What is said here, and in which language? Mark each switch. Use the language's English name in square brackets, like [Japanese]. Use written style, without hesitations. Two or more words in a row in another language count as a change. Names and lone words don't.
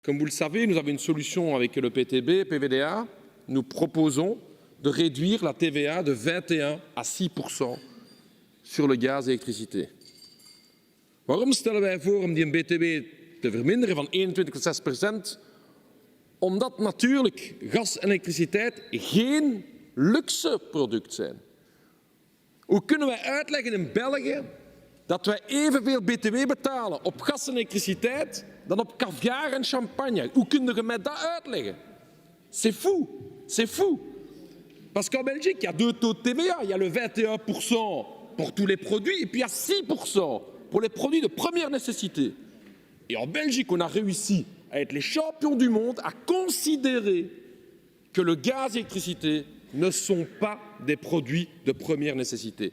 [French] Comme vous le savez, nous avons une solution avec le PTB, PVDA. Nous proposons de réduire la TVA de 21 à 6% sur le gaz [Dutch] en elektriciteit. Waarom stellen wij voor om die BTW te verminderen van 21 tot 6%? Omdat natuurlijk gas en elektriciteit geen luxe product zijn. Hoe kunnen wij uitleggen in België dat wij evenveel BTW betalen op gas en elektriciteit dan op caviar en champagne? Hoe kun je mij dat uitleggen? [French] C'est fou, c'est fou. Parce qu'en Belgique, il y a deux taux de TVA. Il y a le 21% pour tous les produits et puis il y a 6% pour les produits de première nécessité. Et en Belgique, on a réussi à être les champions du monde à considérer que le gaz et l'électricité ne sont pas des produits de première nécessité.